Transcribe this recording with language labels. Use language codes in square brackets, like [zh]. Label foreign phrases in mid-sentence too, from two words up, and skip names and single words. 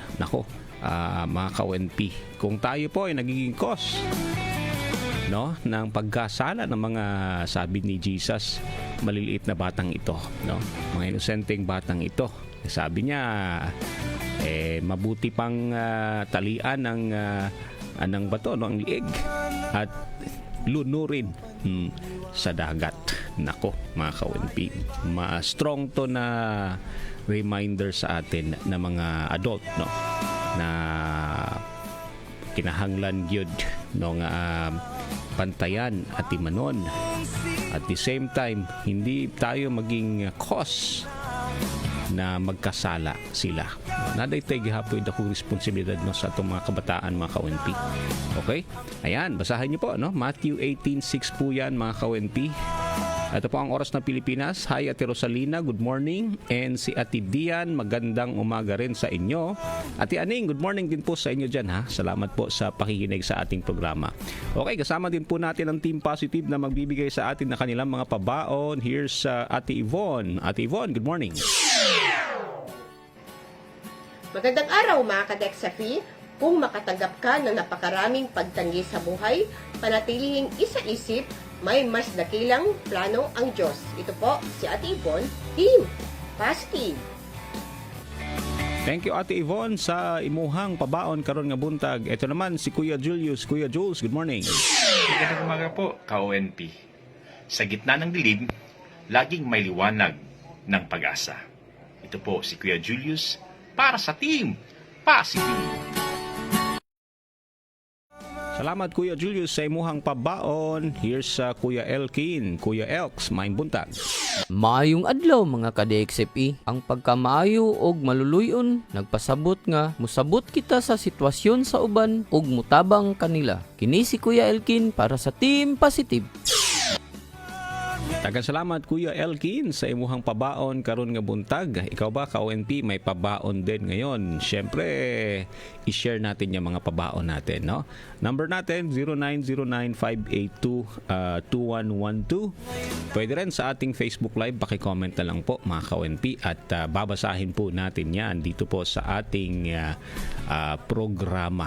[tl] Nako, mga ka-ONP, kung tayo po ay nagiging cause, ng pagkasala ng mga, sabi ni Jesus, maliliit na batang ito, mga inosenteng batang ito, sabi niya, mabuti pang talian ng bato, ang lieg, at lunurin sa dagat. Nako, mga ka-ONP, strong to na reminder sa atin na mga adult, na [ceb] kinahanglan gyud nga [tl] pantayan at imanon. [en] At the same time, [tl] hindi tayo maging cause na magkasala sila. [ceb] naday tayo gihapon akong responsibilidad no sa atong mga kabataan, mga ka-ONP. [tl] Okay? Ayan, basahin niyo po, no? Matthew 18:6 po yan, mga ka-ONP. Ito po ang Oras ng Pilipinas. Hi, Ate Rosalina, [en] good morning. [tl] And si Ate Dian, magandang umaga rin sa inyo. Ate Aning, [en] good morning [tl] din po sa inyo dyan, ha. Salamat po sa pakikinig sa ating programa. Okay, kasama din po natin ang Team Positive na magbibigay sa atin na kanilang mga pabaon. [en] Here's Ate Yvonne. Ate Yvonne, good morning. [tl] Magandang araw mga ka-Dexafi. Kung makatanggap ka ng napakaraming pagtanggi sa buhay, panatilihing isa-isip, may mas dakilang plano ang Diyos. Ito po si Ate Yvonne, Team Positive. [en] Thank you, Ate Yvonne, [ceb] sa imuhang pabaon karon nga buntag. [tl] Ito naman si Kuya Julius. [en] Kuya Jules, good morning. [tl] Magandang umaga po, ka-ONP. Sa gitna ng dilim, laging may liwanag ng pag-asa. Ito po si Kuya Julius para sa Team Positive. [ceb] Salamat, Kuya Julius, sa imuhang pabaon. [en] Here's Kuya Elkin. [ceb] Kuya Elks, maayong buntag. Maayong adlaw mga ka-DXFE. Ang pagkamaayo og maluluyon nagpasabot nga musabot kita sa sitwasyon sa uban ug mutabang kanila. Kini si Kuya Elkin para sa Team Positive. Tagang salamat, Kuya Elkin, sa imuhang pabaon karon nga buntag. [tl] Ikaw ba, ka-ONP, may pabaon din ngayon? Siyempre, i-share natin yung mga pabaon natin, no? Number natin, 0909-582-2112. Pwede rin sa ating Facebook Live, pakicomment na lang po, mga ka-ONP, at babasahin po natin yan dito po sa ating programa.